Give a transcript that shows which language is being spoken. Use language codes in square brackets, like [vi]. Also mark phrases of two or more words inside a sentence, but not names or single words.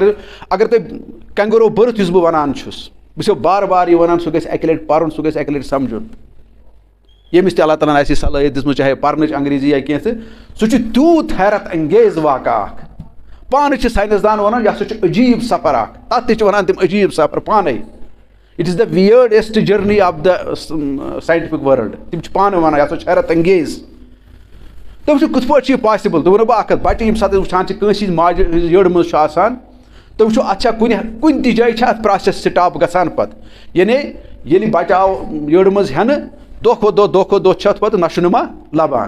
[ks] اگر تُہۍ کنگرو بٔرٕتھ یُس بہٕ وَنان چھُس بہٕ چھُسو بار بار یہِ وَنان سُہ گژھِ اَکہِ لٹہِ پرُن سُہ گژھِ اَکہِ لٹہِ سمجھُن. ییٚمِس تہِ اللہ تعالیٰ ہن آسہِ صلٲحیت دِژمٕژ چاہے پرنٕچ انگریزی یا کینٛہہ تہٕ سُہ چھُ تیوٗت حیرت انگیز واقعہ اکھ. پانہٕ چھِ ساینسدان وَنان یہِ ہسا چھُ عجیٖب سفر اکھ. تتھ تہِ چھِ وَنان تِم عجیٖب سفر پانے. [en] it is the weirdest journey of the scientific world. [ks] تِم چھِ پانہٕ وَنان یہِ ہسا چھُ حیرت انگیز. تُہۍ وٕچھِو کِتھ پٲٹھۍ چھُ یہِ پاسبل. تُہۍ وَنو بہٕ اکھ کتھ بچہِ ییٚمہِ ساتہٕ وٕچھان چھِ کٲنٛسہِ ہِنٛزِ ماجہِ ہٕنٛزِ یٔڈ منٛز چھُ آسان تُہۍ وٕچھِو اتھ چھا کُنہِ تہِ جایہِ چھا اتھ [en] process stop [ks] گژھان پتہٕ. یعنی ییٚلہِ بچہِ آو یٔڈ منٛز ہٮ۪نہٕ دۄہ کھۄتہٕ دۄہ چھِ اتھ پتہٕ نشو نما لبان.